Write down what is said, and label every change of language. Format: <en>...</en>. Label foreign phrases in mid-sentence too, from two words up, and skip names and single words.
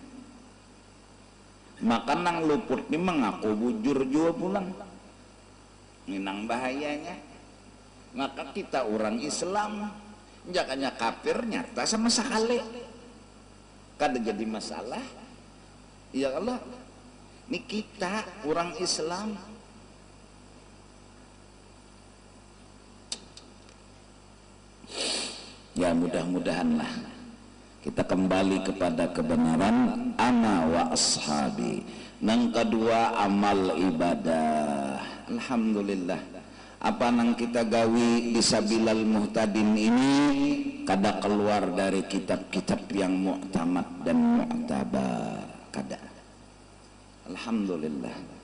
<bjn>Maka nang luput nih mengaku bujur jua pulang, ini nang bahayanya. Maka kita orang Islam jakanya kafir nyata sama sekali kada jadi masalah.</bjn> <ar>يا الله,</ar> <id>ini kita orang Islam. Ya mudah-mudahanlah kita kembali kepada kebenaran.</id> <ar>أنا وأصحابي.</ar> <bjn>Nang kedua amal ibadah.</bjn> <id>Alhamdulillah, apa nang kita gawi Bisabilal Muhtadin ini kada keluar dari kitab-kitab yang mu'tamad dan mu'tabar, kada. Alhamdulillah.</id>